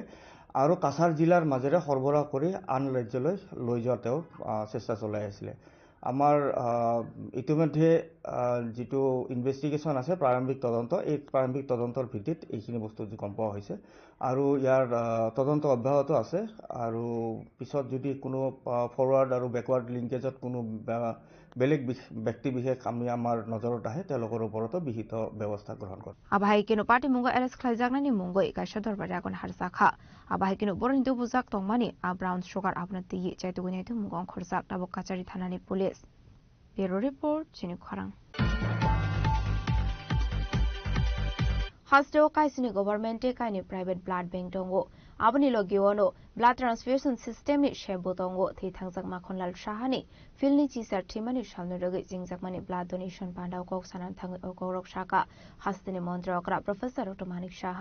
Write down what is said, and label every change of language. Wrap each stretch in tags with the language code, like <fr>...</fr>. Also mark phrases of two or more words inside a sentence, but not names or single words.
<as>আৰু কাছাৰ জিলাৰ মাজেৰে সৰবৰাহ কৰি আন ৰাজ্যলৈ লৈ যোৱা তেওঁ চেষ্টা চলাই আছিল আমাৰ ইতিমধ্যে যেটো ইনভেষ্টিগেচন আছে প্ৰাৰম্ভিক তদন্ত এই প্ৰাৰম্ভিক তদন্তৰ ভিত্তিত এইখিনি বস্তু গম পোৱা হৈছে আৰু ইয়াৰ তদন্ত অব্যাহত আছে আৰু পিছত যদি কোনো ফৰৱাৰ্ড আৰু</as> <en>backward linkage</en> <as>কোনো বেলেগ ব্যক্তি বিশেষ আমি আমাৰ নজৰত আহে তেওঁলোকৰ ওপৰত বিহিত ব্যৱস্থা গ্ৰহণ কৰে</as> <dis>আবাই কিনো পাৰ্টি মুঙ্গ এৰেস খাইজাগনানি মুঙ্গ ইকাশা দৰবাৰে আগন হাৰসাখা আবাই কিনো বৰহিন্দু বুজাক তংমানি</dis> <en>brown sugar</en> <dis>আপনাতি চাইতুগুনাইতে মুঙ্গ খরজাক দাবক কাচারি থানানি</dis> <en>police bureau report</en> <dis>চিনি খরাং Hasteo kaisini governmente kaini</dis> <en>private blood bank</en> <dis>dongo abani logiono</dis> <en>blood transfusion system</en> <dis>ni shebo dongo thei thangjak makhonlal shahani filni chisar thimani samne rogi jingjakmani</dis> <en>blood donation</en> <dis>pandau kok sanan thangi okorok shaka hastini montra okra professor Dr.</dis>